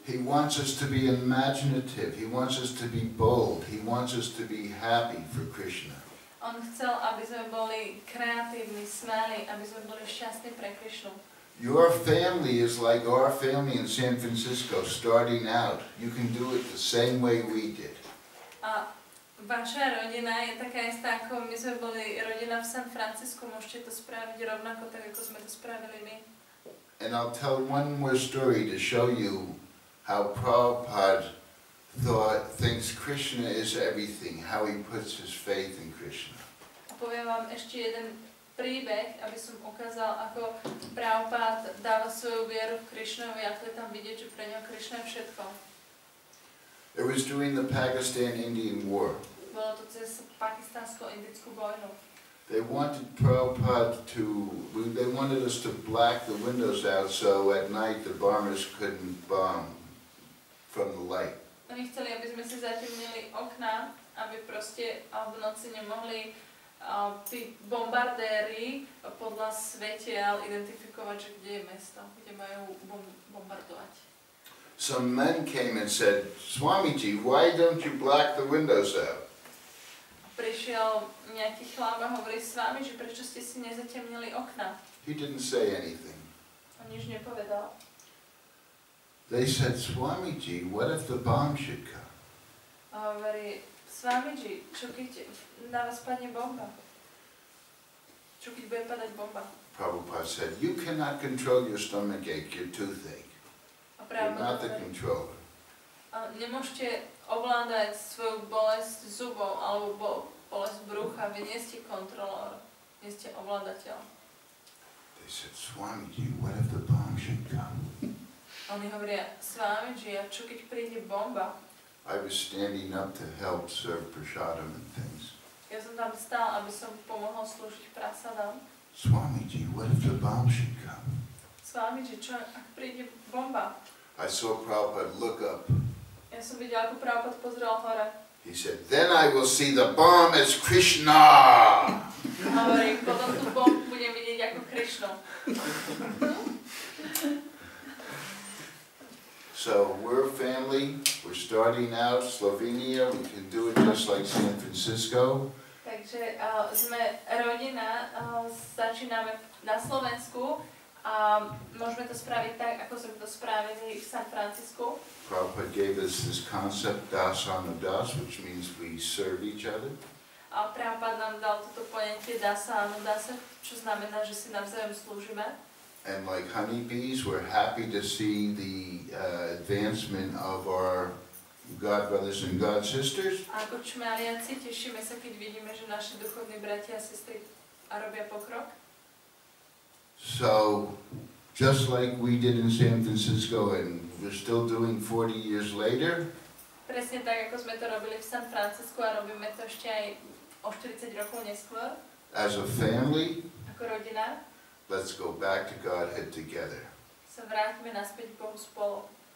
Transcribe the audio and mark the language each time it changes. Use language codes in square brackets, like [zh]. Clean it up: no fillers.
[en] He wants us to be imaginative, he wants us to be bold, he wants us to be happy for Krishna. [sk] On chcel, aby sme boli kreatívni, smelí, aby sme boli šťastní pre Krišnu. [en] Your family is like our family in San Francisco, starting out. You can do it the same way we did. [sk] A vaša rodina je taká istá, ako my sme boli rodina v San Francisku, môžete to spraviť rovnako tak, ako sme to spravili my. [en] And I'll tell one more story to show you how Prabhupada thinks Krishna is everything, how he puts his faith in Krishna. [sk] A poviem vám ešte jeden príbeh, aby som ukázal, ako Prabhupada dáva svoju vieru v Krišnovi, ako je tam vidieť, že pre ňo Krišna je všetko. [en] It was during the Pakistan-Indian War. [sk] Bolo to cez pakistánsko-indickú vojnu. [en] They wanted us to black the windows out so at night the bombers couldn't bomb from the light. [sk] Oni chceli, aby sme si zatemnili okná, aby proste v noci nemohli tí bombardéri podľa svetiel identifikovať, že kde je mesto, kde majú bombardovať. [en] Some men came and said, Swamiji, why don't you black the windows out? [sk] Prišiel nejaký chlap a hovorí s vami, že prečo ste si nezatemnili okna. [en] He didn't say anything. [sk] On nič nepovedal. [en] They said, Swamiji, what if the bomb should come? [sk] A hovorí, Swamiji, čo keď na vás padne bomba? Čo keď bude padať bomba? [en] Prabhupada said, you cannot control your stomach ache, your toothache. You're not the controller. [sk] Nemôžete ovládať svoju bolesť zubov alebo bolesť brucha, vy nie ste kontrolór, nie ste ovládateľ. [en] They said, Swamiji, what if the bomb should come? [sk] Oni hovoria, Swamiji, a čo keď príde bomba? [en] I was standing up to help serve prasadam and things. [sk] Ja som tam stál, aby som pomohol slúžiť prasadam. [en] Swamiji, what if the bomb should come? [sk] Swamiji, čo ak príde bomba? [en] I saw Prabhupada look up. [sk] Ja som videl, ako Prabhupada pozrel hore. [en] He said, then I will see the bomb as Krishna. [sk] Hovorí, potom tú bombu budem vidieť ako Krišnu. [en] So we're a family, we're starting out Slovenia, we can do it just like San Francisco. [sk] Takže sme rodina, začíname na Slovensku a môžeme to spraviť tak, ako sme to spravili v San Francisku. [en] Prabhupada gave us this concept, das ano das, which means we serve each other. [sk] A Prabhupada nám dal toto poňatie dasa ano dasa, čo znamená, že si navzájom slúžime. [en] And like honeybees, we're happy to see the advancement of our God brothers and God sisters. [sk] A ako čmeliaci tešíme sa, keď vidíme, že naši duchovní bratia a sestry robia pokrok. [en] So, just like we did in San Francisco and we're still doing 40 years later, [sk] Presne tak, ako sme to robili v San Francisku a robíme to ešte aj o 40 rokov neskôr. [en] as a family, [sk] Ako rodina [en] let's go back to Godhead together. [sk] sa vrátime naspäť k Bohu spolu.